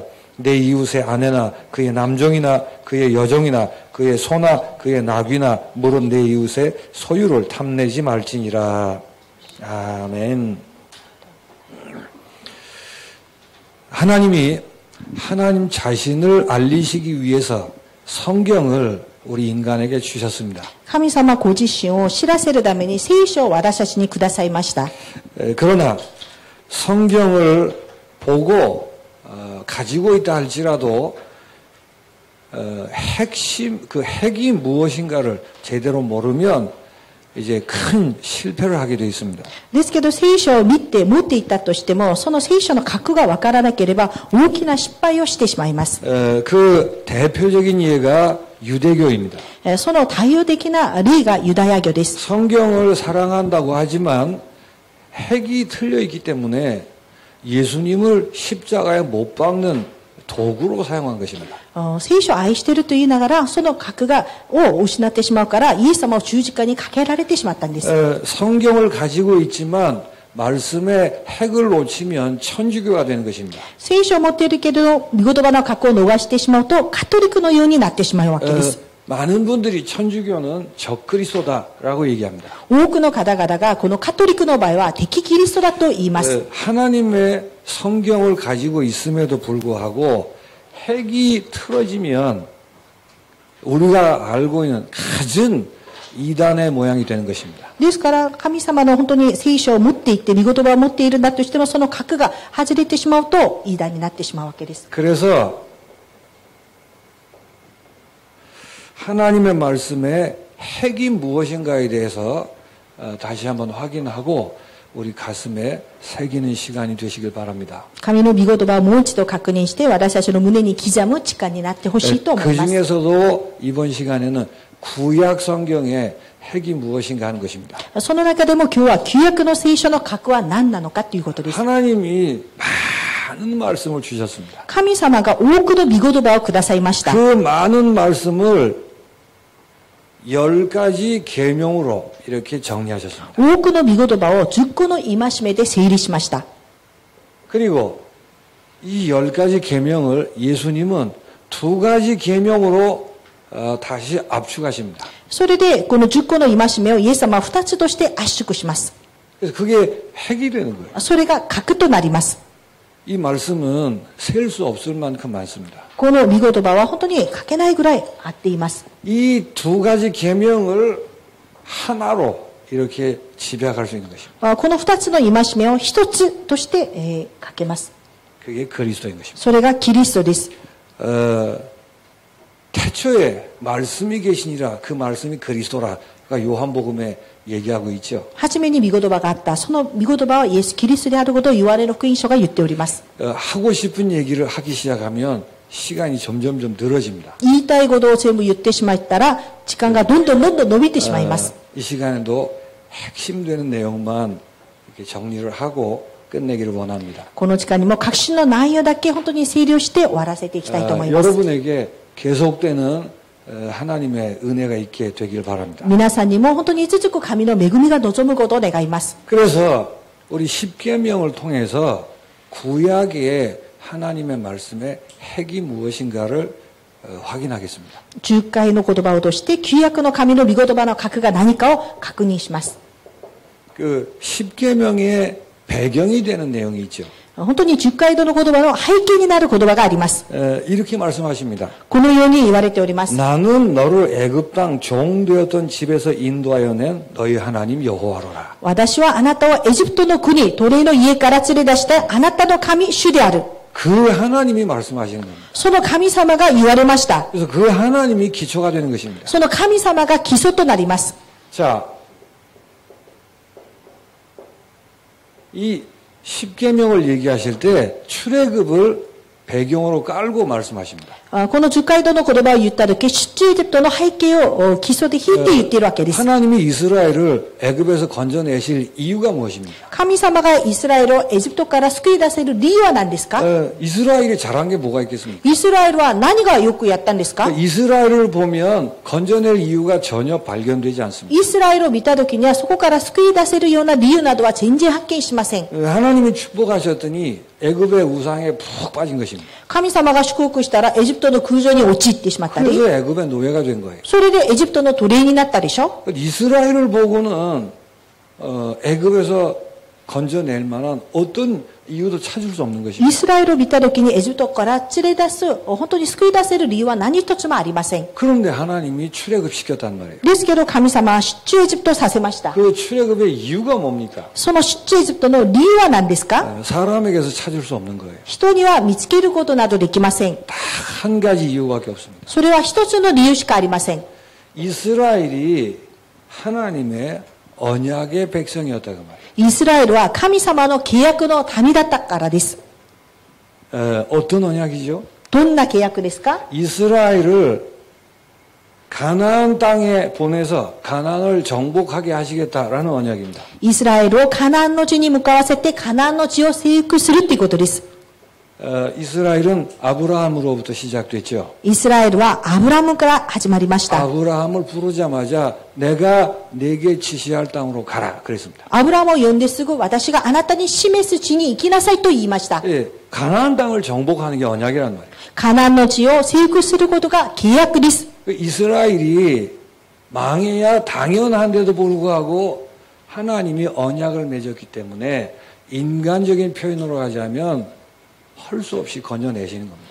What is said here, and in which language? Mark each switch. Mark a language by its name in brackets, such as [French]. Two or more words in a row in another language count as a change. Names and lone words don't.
[Korean] 내 이웃의 아내나 그의 남종이나 그의 여종이나 그의 소나 그의 나귀나 물은 내 이웃의 소유를 탐내지 말지니라. 아멘. 하나님이 하나님 자신을 알리시기 위해서 성경을 우리 인간에게 주셨습니다. [Japanese] 神様ご自身を知らせるために聖書を私たちにくださいました。 [Korean] 그러나 성경을 보고 가지고 있다 할지라도 핵심 그 핵이 무엇인가를 제대로 모르면 이제 큰 실패를 하게 되어 있습니다. [Japanese] ですけど聖書を見て持っていったとしても、その聖書の核がわからなければ大きな失敗をしてしまいます。 [Korean] 그 대표적인 예가 유대교입니다. [Japanese] その代表的な例がユダヤ教です。 [Korean] 성경을 사랑한다고 하지만 핵이 틀려 있기 때문에 예수님을 십자가에 못 박는 도구로 사용한 것입니다. [Japanese] 聖書を愛していると言いながら、その核を失ってしまうから、イエス様を十字架にかけられてしまったんです。 [Korean] 성경을 가지고 있지만 말씀의 핵을 놓치면 천주교가 되는 것입니다. [Japanese] 聖書を持っているけれど、御言葉の核を逃してしまうと、カトリックのようになってしまうわけです。 [Korean] 많은 분들이 천주교는 적그리스도다라고 얘기합니다. [Japanese] 多くの方々がこのカトリックの場合は敵キリストだと言います。 [Korean] 하나님의 성경을 가지고 있음에도 불구하고 핵이 틀어지면 우리가 알고 있는 갖은 이단의 모양이 되는 것입니다. [Japanese] ですから神様の本当に聖書を持っていて御言葉を持っているんだとしても、その核が外れてしまうと異端になってしまうわけです。 [Korean] 그래서 하나님의 말씀의 핵이 무엇인가에 대해서 다시 한번 확인하고 우리 가슴에 새기는 시간이 되시길 바랍니다. [Japanese] 神の御言葉をもう一度確認して、私たちの胸に刻む時間になってほしいと思います。 [Korean] 그중에서도 이번 시간에는 구약 성경의 핵이 무엇인가 하는 것입니다. [Japanese] その中でも今日は旧約の聖書の核は何なのかということです。 [Korean] 하나님이 많은 말씀을 주셨습니다. [Japanese] 神様が多くの御言葉をくださいました。 [Korean] 그 많은 말씀을 10가지 계명으로 이렇게 정리하셨습니다. [Japanese] 多くの御言葉を10個の戒めで整理しました。 [Korean] 그리고 이 10가지 계명을 예수님은 2가지 계명으로 다시 압축하십니다. [Japanese] それでこの10個の戒めをイエス様は2つとして圧縮します。 [Korean] 그래서 그게 핵이 되는 거예요. [Japanese] それが核となります。 [Korean] 이 말씀은 셀 수 없을 만큼 많습니다. [Japanese] この御言葉は本当に書けないぐらいあっています。 [Korean] 이 2가지 계명을 하나로 이렇게 집약할 수 있는 것입니다. [Japanese] この2つの戒めを1つとして、書けます。 [Korean] 그게 그리스도인 것입니다. [Japanese] それがキリストです。 [Korean] 태초에 말씀이 계시니라 그 말씀이 그리스도라가 요한복음에 얘기하고 있죠. [Japanese] 初めに御言葉があった。その御言葉はイエス・キリストであることをヨハネの福音書が言っております。 [Korean] 하고 싶은 얘기를 하기 시작하면 시간이 점점 늘어집니다. [Japanese] 言いたいことを全部言ってしまったら、時間がどんどん伸びてしまいます。 [Korean] 이 시간에도 핵심되는 내용만 이렇게 정리를 하고 끝내기를 원합니다. [Japanese] この時間にも核心の内容だけ本当に整理をして終わらせていきたいと思います。 [Korean] 여러분에게 계속되는 하나님의 은혜가 있게 되길 바랍니다. [Japanese] 皆さんにも本当に続く神の恵みが望むことを願います。 [Korean] 그래서 우리 십계명을 통해서 구약의 하나님의 말씀의 핵이 무엇인가를 확인하겠습니다. [Japanese] 10 回の言葉を通して旧約の神の御言葉の核が何かを確認します。 [Korean] 그 십계명의 배경이 되는 내용이 있죠. [Japanese] 本当に10回の言葉の背景になる言葉があります。 [Korean] 이렇게 말씀하십니다. [Japanese] このように言われております。 [Korean] 나는 너를 애굽 땅 종되었던 집에서 인도하여 낸 너희 하나님 여호와로라. [Japanese] 私はあなたをエジプトの国、奴隷の家から連れ出したあなたの神、主である。 [Korean] 그 하나님이 말씀하시는 겁니다. [Japanese] その神様が言われました。 [Korean] 그래서 그 하나님이 기초가 되는 것입니다. [Japanese] その神様が基礎となります。 [Korean] 자, 이 십계명을 얘기하실 때 출애굽을 배경으로 깔고 말씀하십니다. [Japanese] この10回の言葉を言った時、出エジプトの背景を基礎で引いて言っているわけです。 [Korean] 하나님이 이스라엘을 애굽에서 건져내실 이유가 무엇입니까? [Japanese] 神様がイスラエルをエジプトから救い出せる理由は何ですか？ [Korean] 이스라엘이 잘한 게 뭐가 있겠습니까? [Japanese] イスラエルは何がよくやったんですか？ [Korean] 이스라엘을 보면 건져낼 이유가 전혀 발견되지 않습니다. [Japanese] イスラエルを見た時にはそこから救い出せるような理由などは全然発見しません。 [Korean] 하나님이 축복하셨더니 애굽의 우상에 푹 빠진 것입니다. [Japanese] 神様が祝福したらエジプトの空城に陥ってしまったり、 [Korean] 그래서 애굽의 노예가 된 거예요. [Japanese] それでエジプトの奴隷になったでしょ。 [Korean] 이스라엘을 보고는 애굽에서 건져낼 만한 어떤 이유도 찾을 수 없는 [Japanese] イ [Korean] 것입니다. [Japanese] スラエルを見た時にエジプトから連れ出す、本当に救い出せる理由は何一つもありません。 [Korean] 그런데 하나님이 출애굽 시켰단 말이에요. [Japanese] ですけど神様は出エジプトさせました。 [Korean] 그 출애굽의 이유가 뭡니까? [Japanese] その出エジプトの理由は何ですか？ [Korean] 사람에게서 찾을 수 없는 거예요. [Japanese] 人には見つけることなどできません。 [Korean] 딱 한 가지 이유밖에 없습니다. [Japanese] それは一つの理由しかありません。 [Korean] 이스라엘이 하나님의 언약의 백성이었다고 말이에요. [Japanese] イスラエルは神様の契約の民だったからです。 [Korean] 어떤 언약이죠? [Japanese] どんな契約ですか？ [Korean] 이스라엘을 가나안 땅에 보내서 가나안을 정복하게 하시겠다라는 언약입니다. [Japanese] イスラエルをカナンの地に向かわせてカナンの地を征服するということです。 [Korean] 이스라엘은 아브라함으로부터 시작됐죠. [Japanese] イスラエルはアブラムから始まりました。 [Korean] 아브라함을 부르자마자 내가 네게 지시할 땅으로 가라 그랬습니다. [Japanese] アブラムを呼んですぐ私があなたに示す地に行きなさいと言いました。 [Korean] 예, 가나안 땅을 정복하는 게 언약이란 말이에요. [Japanese] カナンの地を征服することが契約です。 [Korean] 이스라엘이 망해야 당연한데도 불구하고 하나님이 언약을 맺었기 때문에 인간적인 표현으로 하자면 할 수 없이 건져내시는 겁니다.